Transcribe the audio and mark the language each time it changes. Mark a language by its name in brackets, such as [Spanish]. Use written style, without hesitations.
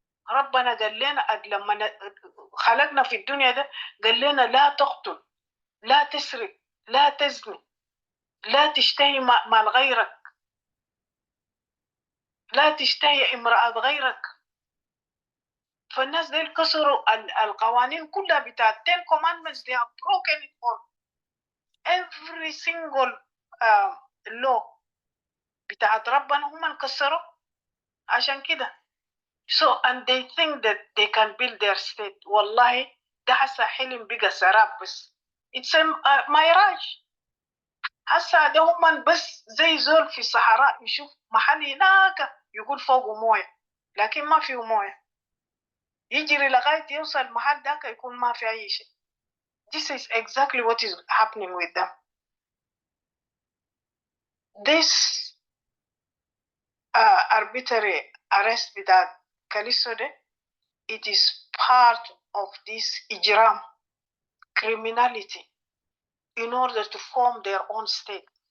[Arabic] ربنا قال لنا لما خلقنا في الدنيا ده، قال لنا لا تقتل، لا تسرق، لا تزني، لا تشتهي مال غيرك، لا تشتهي امرأة غيرك. فالناس دي كسروا القوانين كلها بتاعت [English] 10 commandments. They have broken it all. Every single law [Arabic] بتاعت ربنا هم كسروا عشان كده. [English] So and they think that they can build their state. [Arabic] والله ده حسا حلم بقى سراب بس. [English] It's a mirage. [Arabic] حسا ده هم بس زي زول في الصحراء يشوف محل هناك يقول فوقه مويه، لكن ما فيه مويه. يجري لغاية يوصل محل داك يكون ما في أي شيء. [English] This is exactly what is happening with them. This arbitrary arrest [Arabic] بتاع Kalisto ده, [English] it is part of this ijram, criminality, in order to form their own state.